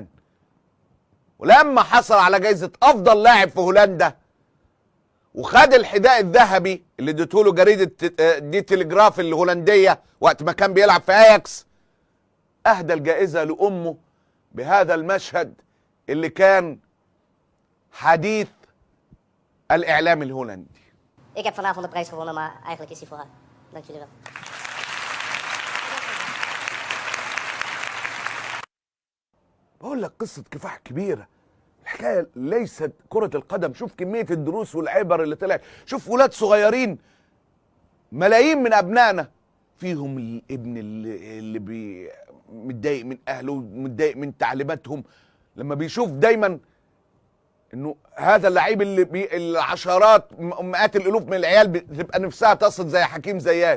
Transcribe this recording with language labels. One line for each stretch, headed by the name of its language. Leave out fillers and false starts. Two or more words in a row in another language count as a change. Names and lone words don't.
Arabic: ولما حصل على جايزة افضل لاعب في هولندا وخد الحذاء الذهبي اللي اديته له جريدة دي تلجراف الهولندية وقت ما كان بيلعب في اياكس، اهدى الجائزة لامه بهذا المشهد اللي كان حديث الاعلام الهولندي.
Dutch: Ik heb vanavond de prijs gewonnen, maar eigenlijk is die voor haar. Dank jullie wel.
Arabic: بقول لك قصة كفاح كبيرة. الحكاية ليست كرة القدم. شوف كمية الدروس والعبر اللي طلعت. شوف ولاد صغيرين ملايين من أبنائنا فيهم الابن اللي متضايق من أهله متضايق من تعليماتهم لما بيشوف دايما انه هذا اللعيب اللي العشرات مئات الالوف من العيال بتبقى نفسها تصل زي حكيم زياش.